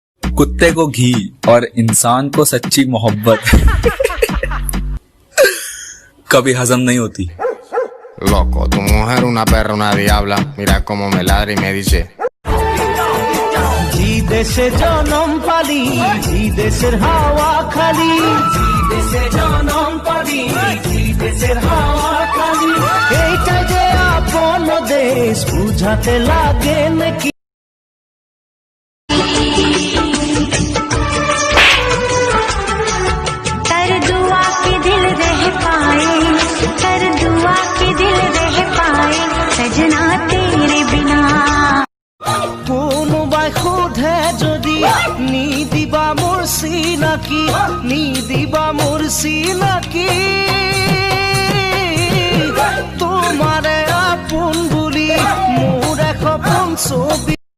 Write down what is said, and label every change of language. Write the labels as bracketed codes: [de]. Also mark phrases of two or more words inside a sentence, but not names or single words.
[hi] कुत्ते को घी और इंसान को सच्ची मोहब्बत कभी हजम नहीं होती। [es] Loco, tu mujer una perra, una diabla. Mira cómo me ladra y me dice. [bn] জি দেশে জনম পালি, জি দেশের হাওয়া খালি, জি দেশে জনম পালি, জি দেশের হাওয়া খালি। এইটা যে আপন দেশ বুঝাতে লাগে নাকি? [hi] कर दुआ के दिल रह पाए, कर दुआ के दिल रह पाए, सजना तेरे बिना। [as] কোনোবাই সোধে যদি নি দিবা মোৰ চিনাকি, নি দিবা মোৰ চিনাকি। তোমাৰে আপোন বুলি মোৰ এখন ছবি।